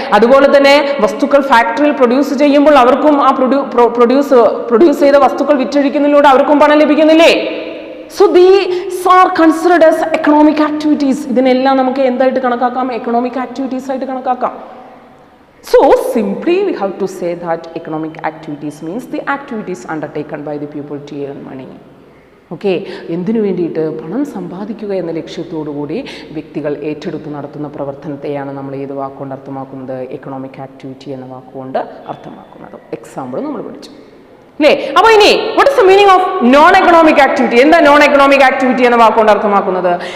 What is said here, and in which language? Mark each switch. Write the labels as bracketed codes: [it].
[ml] അതുപോലെ തന്നെ വസ്തുക്കൾ ഫാക്ടറിയിൽ പ്രൊഡ്യൂസ് ചെയ്യുമ്പോൾ അവർക്കും ആ പ്രൊഡ്യൂസ് ചെയ്ത വസ്തുക്കൾ വിറ്റഴിക്കുന്നതിലൂടെ അവർക്കും പണം ലഭിക്കുന്നില്ലേ? [en] So these are considered as economic activities. [ml] ഇതിനെല്ലാം നമുക്ക് എന്തായിട്ട് കണക്കാക്കാം? എക്കണോമിക് ആക്ടിവിറ്റീസ് ആയിട്ട് കണക്കാക്കാം. [en] So simply we have to say that economic activities means the activities undertaken by the people to earn money. [ml] Okay, എന്തിനു വേണ്ടിയിട്ട്? പണം സമ്പാദിക്കുക എന്ന ലക്ഷ്യത്തോടു കൂടി വ്യക്തികൾ ഏറ്റെടുത്ത് നടത്തുന്ന പ്രവർത്തനത്തെയാണ് നമ്മൾ ഏത് വാക്കുകൊണ്ട് അർത്ഥമാക്കുന്നത്? എക്കണോമിക് ആക്ടിവിറ്റി എന്ന വാക്കുകൊണ്ട് അർത്ഥമാക്കുന്നത്. എക്സാമ്പിൾ നമ്മൾ പഠിച്ചു, അല്ലേ? അപ്പോൾ ഇനി [en] What is the meaning of non economic activity? [ml] എന്താ നോൺ എക്കണോമിക് ആക്ടിവിറ്റി എന്ന വാക്കുകൊണ്ട് അർത്ഥമാക്കുന്നത്?